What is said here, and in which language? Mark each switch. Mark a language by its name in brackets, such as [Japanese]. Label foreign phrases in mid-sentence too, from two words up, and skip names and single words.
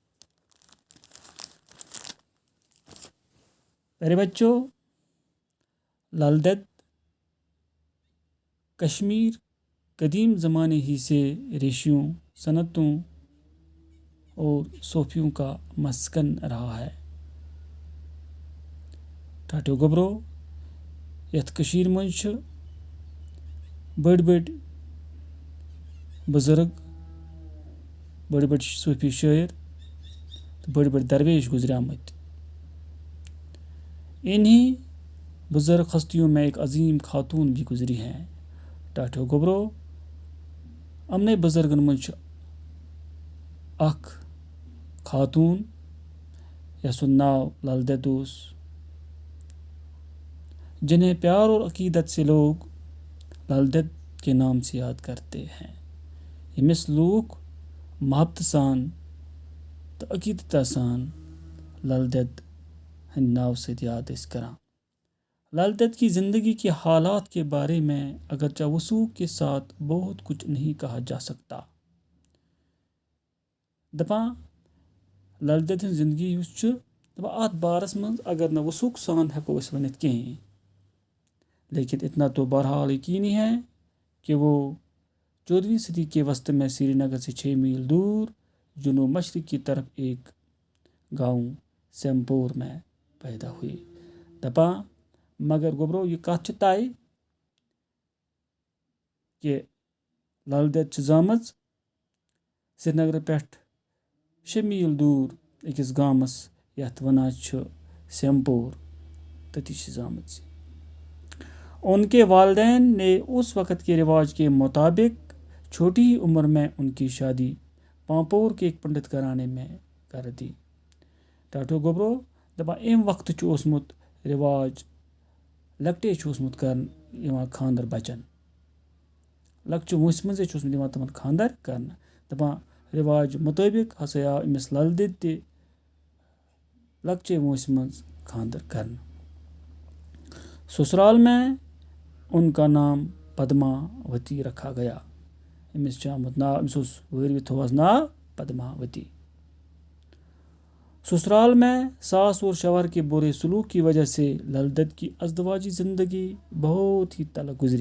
[Urdu] پیارے بچوں، للدت کشمیر قدیم زمانے ہی سے ریشیوں، صنعتوں اور صوفیوں کا مسکن رہا ہے۔ [Kashmiri] ٹاٹو گبرو یتھ کشیر منچ بڑ بزرگ، بڑ صوفی شاعر، بڑ درویش گزرے آمت۔ [Urdu] انہی بزرگ ہستیوں میں ایک عظیم خاتون بھی گزری ہیں۔ [Kashmiri] ٹاٹو گبرو امنے بزرگن منچ اخ خاتون یسن ناو للدت اوس، [Urdu] جنہیں پیار اور عقیدت سے لوگ للدت کے نام سے یاد کرتے ہیں۔ [Kashmiri] یمس لوگ محبت سان تو عقیدت سان للدت ہند ناو سے یاد اس کران۔ [Urdu] للدت کی زندگی کے حالات کے بارے میں اگرچہ وثوق کے ساتھ بہت کچھ نہیں کہا جا سکتا۔ [Kashmiri] دپاں للدت ہند زندگی ات بارس من اگر نہ وثوق سان ہیکو اس ونت کہیں، [Urdu] لیکن اتنا تو بہرحال یقینی ہے کہ وہ 14ویں صدی کے وسط میں سری نگر سے 6 میل دور جنوب مشرق کی طرف ایک گاؤں سیمپور میں پیدا ہوئی۔ [Kashmiri] دپاں مگر گبرو یہ کت طے کہ للدت زامز سری نگر پہ 6 میل دور اکس گامس یتھ ونان سیمپور، تتی زامز۔ [Urdu] ان کے والدین نے اس وقت کے رواج کے مطابق چھوٹی ہی عمر میں ان کی شادی پامپور کے ایک پنڈت گھرانے میں کر دی۔ [Kashmiri] ٹاٹو گبرو دپان ام وقت اوسمت رواج لکٹے اوسمت کرن خاندر بچن، لکچہ وٲنٛسہِ منٛزے اوسمت یوان تمن خاندر کرنا۔ دپان رواج مطابق ہسا آو امس للدت تہ لکچے وٲنٛسہِ منٛز خاندر کرنا۔ [Urdu] سسرال میں ان کا نام پدماوتی رکھا گیا۔ [Kashmiri] امس آمت ناو، امس وٲروِ تھوہس ناو پدماوتی۔ [Urdu] سسرال میں ساس اور شوہر کے برے سلوک کی وجہ سے للدت کی ازدواجی زندگی بہت ہی تلخ گزری۔